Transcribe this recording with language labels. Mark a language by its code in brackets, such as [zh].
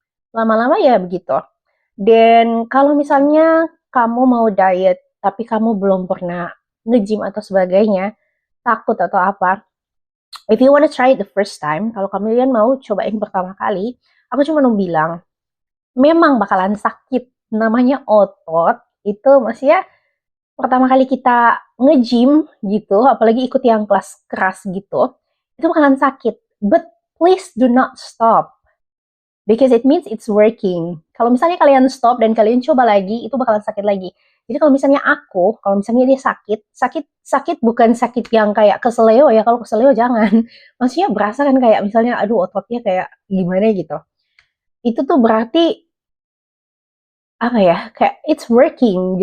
[id] Lama-lama ya begitu. Dan kalau misalnya kamu mau diet tapi kamu belum pernah nge-gym atau sebagainya, takut atau apa, [en] if you wanna try it the first time, [id] kalau kalian mau cobain pertama kali, aku cuma mau bilang, memang bakalan sakit. Namanya otot itu maksudnya pertama kali kita nge-gym gitu, apalagi ikut yang kelas keras gitu, itu bakalan sakit. [en] But please do not stop, because it means it's working. [id] Kalau misalnya kalian stop dan kalian coba lagi, itu bakalan sakit lagi. Jadi kalau misalnya dia sakit bukan sakit yang kayak keseleo ya. Kalau keseleo jangan. Maksudnya berasa kan kayak misalnya, aduh ototnya kayak gimana gitu. Itu tuh berarti apa ya? Kayak [en] it's working.